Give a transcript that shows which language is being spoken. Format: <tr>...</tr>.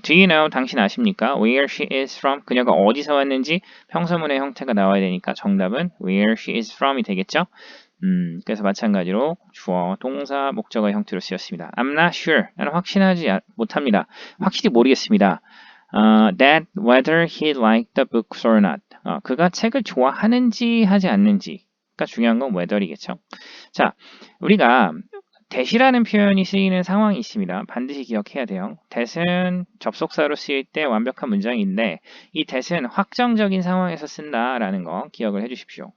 <en>Do you know?</en> <ko>당신 아십니까?</ko> <en>Where she is from?</en> <ko>그녀가 어디서 왔는지 평서문의 형태가 나와야 되니까 정답은</ko> <en>where she is from</en> <ko>이 되겠죠? 그래서 마찬가지로 주어, 동사, 목적어 형태로 쓰였습니다.</ko> <en>I'm not sure.</en> <ko>나는 확신하지 못합니다. 확실히 모르겠습니다.</ko> <en>That whether he liked the books or not.</en> <ko>그가 책을 좋아하는지 하지 않는지. 그러니까 중요한 건 whether이겠죠. 자, 우리가 that이라는 표현이 쓰이는 상황이 있습니다. 반드시 기억해야 돼요. that은 접속사로 쓰일 때 완벽한 문장인데 이 that은 확정적인 상황에서 쓴다라는 거 기억을 해주십시오.</ko>